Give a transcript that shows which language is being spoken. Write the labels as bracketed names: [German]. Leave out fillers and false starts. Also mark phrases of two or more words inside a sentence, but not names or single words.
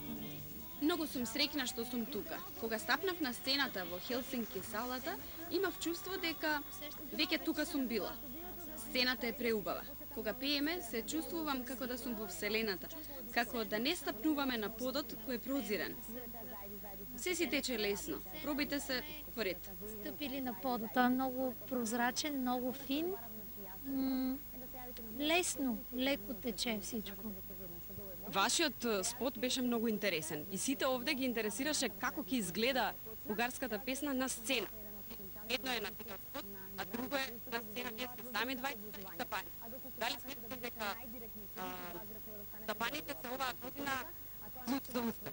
[Macedonian] Многу сум среќна што сум тука. Кога стапнав на сцената во Хелсинки салата, имав чувство дека веќе тука сум била. Сцената е преубава. Кога пееме, се чувствувам како да сум во вселената, како да не стапнуваме на подот кој е прозирен. Се си тече лесно. Пробите се поред. [Bulgarian] Стъпили на пода. Той е много прозрачен, много фин. Лесно, леко тече всичко. [Macedonian] Вашиот спот беше многу интересен и сите овде ги интересираше како ќе изгледа бугарската песна на сцена. Едно е на таков спот, а друго е на сцена вие сте сами двајцата и тапани. Дали сметате дека тапаните се оваа година клуч за успех?